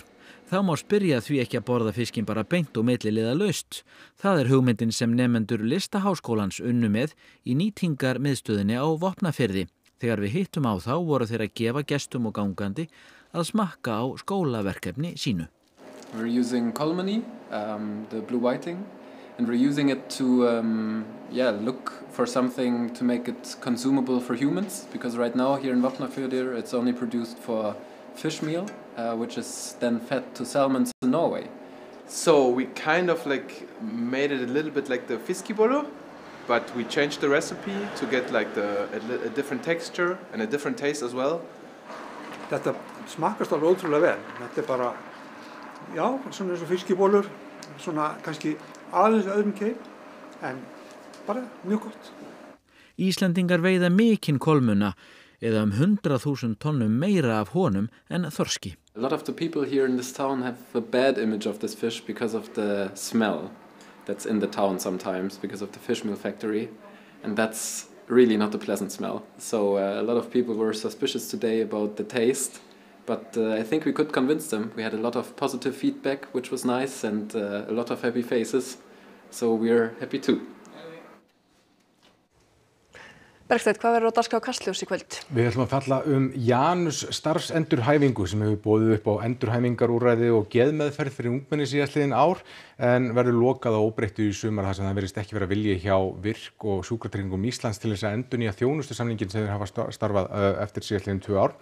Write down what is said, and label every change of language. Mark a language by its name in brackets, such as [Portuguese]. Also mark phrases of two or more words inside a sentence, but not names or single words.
[Icelandic] Þá má spyrja því ekki að borða fiskinn bara beint og milliliðalaust. Það hugmyndin sem nemendur Listaháskólans unnu með í nýtingarmiðstöðinni á Vopnafirði. Þegar við hittum á þá voru þeir að gefa gestum og gangandi að smakka á skólaverkefni sínu. [English] We're using kolmunni, the blue whiting, and we're using it to look for something to make it consumable for humans, because right now here in Vopnafjörður it's only produced for fish meal, which is then fed to salmons in Norway. So we kind of made it a little bit like the fiskibolur, but we changed the recipe to get a different texture and a different taste as well. [Icelandic] Þetta smakkast alveg ótrúlega vel. Þetta bara, svona eins og fiskibólur, svona kannski aðeins öðrum keip, en bara mjög gott. Íslendingar veiða mikinn kolmunna, eða 100.000 tonnum meira af honum en þorski. [English] A lot of the people here in this town have a bad image of this fish because of the smell that's in the town sometimes because of the fish meal factory, and that's really not a pleasant smell. So a lot of people were suspicious today about the taste, but I think we could convince them. We had a lot of positive feedback, which was nice, and a lot of happy faces, so we're happy too. [Icelandic] Bergsteinn, hvað verður á dagskrá Kastljós í kvöld? Við ætlum að fjalla Janus starfsendurhæfingu sem hefur boðið upp á endurhæfingarúrræði og geðmeðferð fyrir ungmenni síðastliðin ár en verður lokað á óbreyttu í sumar þar sem það virðist ekki vera vilji hjá Virk og Sjúkratryggingum Íslands til þess að endurnýja þjónustusamninginn sem þeir hafa starfað eftir síðastliðin 2 ár.